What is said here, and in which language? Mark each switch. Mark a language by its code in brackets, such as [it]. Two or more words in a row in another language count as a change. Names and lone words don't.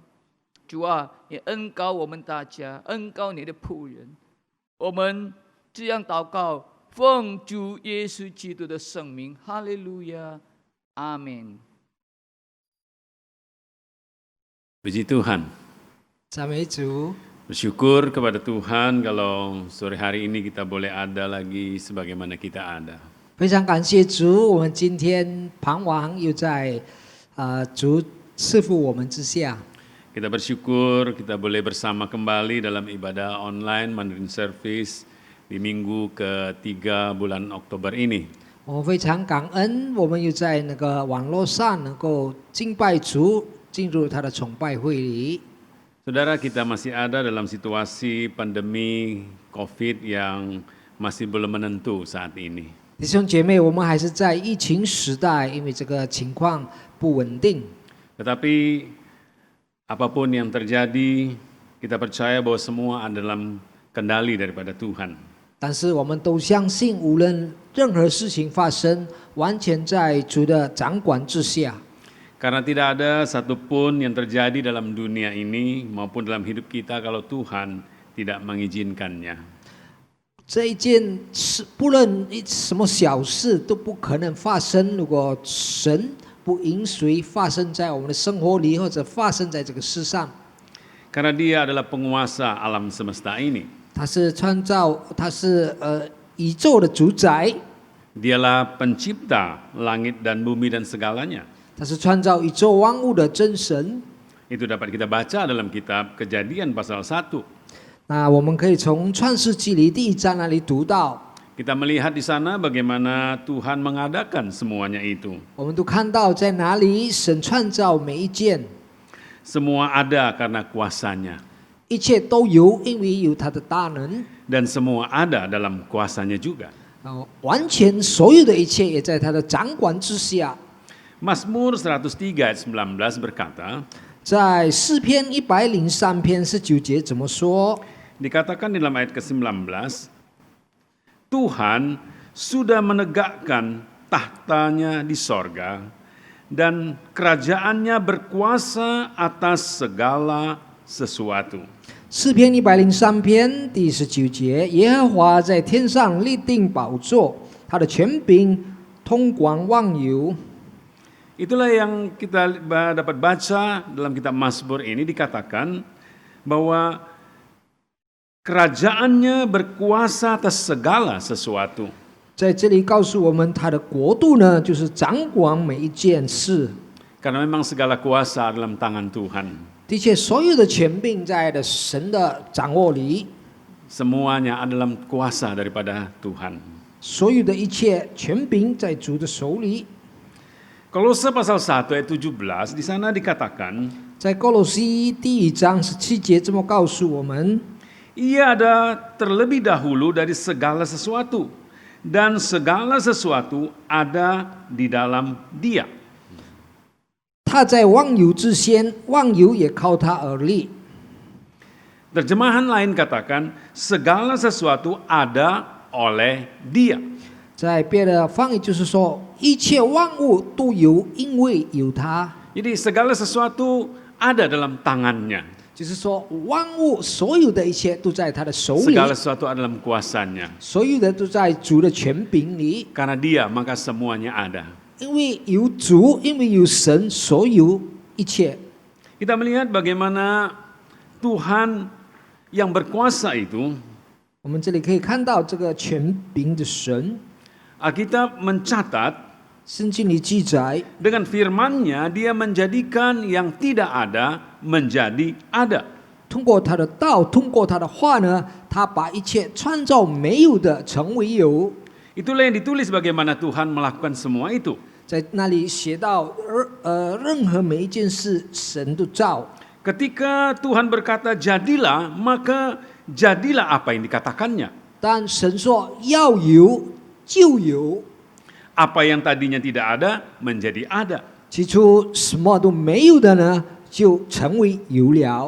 [zh] 主啊，你恩膏我们大家，恩膏你的仆人。我们这样祷告，奉主耶稣基督的圣名，哈利路亚，阿门。 [id] Puji Tuhan. [zh] 赞美主。 [id] Bersyukur kepada Tuhan kalau sore hari ini kita boleh ada lagi sebagaimana kita ada. [zh] 非常感谢主，我们今天傍晚又在主赐福我们之下。 [id] Kita bersyukur kita boleh bersama kembali dalam ibadah online [en] Mandarin Service [id] di minggu ke-3 bulan Oktober ini. [zh] 我们非常感恩，我们又在那个网络上能够敬拜主，进入他的崇拜会里。 [id] Saudara, kita masih ada dalam situasi pandemi COVID yang masih belum menentu saat ini. [zh] 弟兄姐妹，我们还是在疫情时代，因为这个情况不稳定。 [id] Tetapi apapun yang terjadi, kita percaya bahwa semua ada dalam kendali daripada Tuhan. [zh] 但是我们都相信，无论任何事情发生，完全在主的掌管之下。 [id] Karena tidak ada satupun yang terjadi dalam dunia ini maupun dalam hidup kita kalau Tuhan tidak mengizinkannya. [zh] 这一件事，不论什么小事都不可能发生，如果神不允许发生在我们的生活里，或者发生在这个世上。 [id] Karena Dia adalah penguasa alam semesta ini. [zh] 他是创造，他是宇宙的主宰。 [id] Dialah pencipta langit dan bumi dan segalanya. [zh] 他是创造宇宙万物的真神。 [id] Itu dapat kita baca dalam kitab Kejadian pasal 1. [zh] 那我们可以从创世纪里第1章那里读到。 [id] Kita melihat di sana bagaimana Tuhan mengadakan semuanya itu. [zh] 我们都看到在哪里神创造每一件。 [id] Semua ada karena kuasanya. [zh] 一切都有，因为有他的大能。 [id] Dan semua ada dalam kuasanya juga. [zh] 完全所有的一切也在他的掌管之下。 [id] Mazmur 103 ayat 19 berkata, [zh] 在诗篇103篇19节怎么说？ [id] dikatakan dalam ayat ke-19, Tuhan sudah menegakkan tahtanya di sorga dan kerajaannya berkuasa atas segala sesuatu. [zh] 诗篇103篇第19节，耶和华在天上立定宝座，他的权柄通广万有。 [id] Itulah yang kita dapat baca dalam kitab Mazmur ini, dikatakan bahwa kerajaannya berkuasa atas segala sesuatu. [zh] 在这里告诉我们，他的国度呢，就是掌管每一件事。 [id] Karena memang segala kuasa dalam tangan Tuhan. [zh] 的确，所有的权柄在的神的掌握里， [id] Semuanya adalah kuasa daripada Tuhan. [zh] 所有的一切权柄在主的手里。 [id] Kolose pasal 1 ayat 17, di sana dikatakan, [zh] 在哥罗西第1章17节这么告诉我们， [id] Ia ada terlebih dahulu dari segala sesuatu, dan segala sesuatu ada di dalam Dia. [zh] 他在万有之先，万有也靠他而立。 [id] Terjemahan lain katakan, segala sesuatu ada oleh Dia. [zh] 在别的翻译就是说，一切万物都有，因为有他。 [id] Jadi segala sesuatu ada dalam tangannya. [zh] 就是说，万物所有的一切都在他的手里， [id] Segala sesuatu ada dalam kuasanya. [zh] 所有的都在主的权柄里。 [id] Karena Dia, maka semuanya ada. [zh] 因为有主，因为有神，所有一切。 [id] Kita melihat bagaimana Tuhan yang berkuasa itu, [zh] 我们这里可以看到这个权柄的神， [id] Alkitab mencatat [zh] 圣经里记载， [id] dengan firman-Nya Dia menjadikan yang tidak ada menjadi ada. [zh] 通过他的道，通过他的话呢，他把一切创造没有的成为有。 [id] Itulah yang ditulis bagaimana Tuhan melakukan semua itu. [zh] 在那里写到，任何每一件事，神都造。 [id] Ketika Tuhan berkata jadilah, maka jadilah apa yang dikatakannya. [zh] 但神说要有就有， [id] Apa yang tadinya tidak ada menjadi ada. [zh] 起初什么都没有的呢，就成为有了。